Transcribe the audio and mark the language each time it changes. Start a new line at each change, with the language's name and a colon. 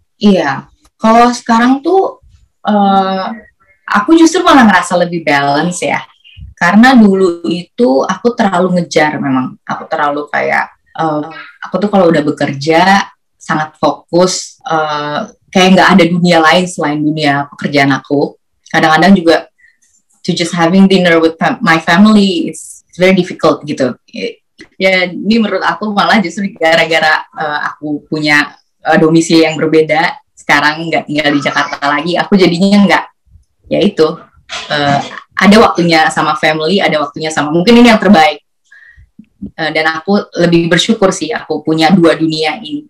Indonesian: Iya, kalau sekarang tuh aku justru malah ngerasa lebih balance ya, karena dulu itu aku terlalu ngejar, memang aku terlalu kayak aku tuh kalau udah bekerja sangat fokus, kayak nggak ada dunia lain selain dunia pekerjaan aku. Kadang-kadang juga
English: to just having dinner with my family it's very difficult
Indonesian: gitu. Ya, ini menurut aku malah justru gara-gara aku punya domisili yang berbeda, sekarang nggak tinggal di Jakarta lagi, aku jadinya nggak, ya itu ada waktunya sama family, ada waktunya sama, mungkin ini yang terbaik. Dan aku lebih bersyukur sih aku punya 2 dunia ini.